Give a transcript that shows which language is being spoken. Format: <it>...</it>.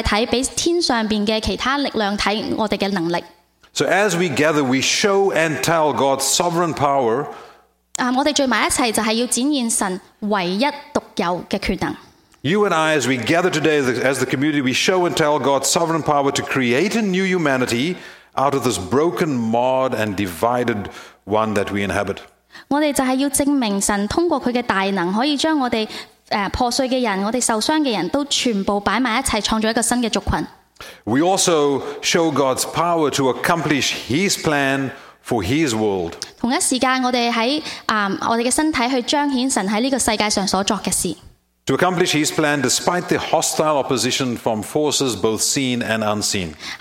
<zh>我们今天聚集一起就是展示给这个世界看，给天上边的其他力量看我们的能力。</zh> <en>So as we gather, we show and tell God's sovereign power.</en> <zh>我们聚集一起就是要展现神唯一独有的权能。</zh> <en>You and I, as we gather today as the community, we show and tell God's sovereign power to create a new humanity out of this broken, marred, and divided one that we inhabit.</en> <zh>我们就是要证明神通过祂的大能，可以将我们破碎的人，我们受伤的人，都全部摆在一起，创造一个新的族群。</zh> <en>We also show God's power to accomplish His plan for His world.</en> <zh>同一时间，我们在我们的身体去彰显神在这个世界上所作的事。</zh> <en>To accomplish His plan despite the hostile opposition from forces both seen and unseen.</en>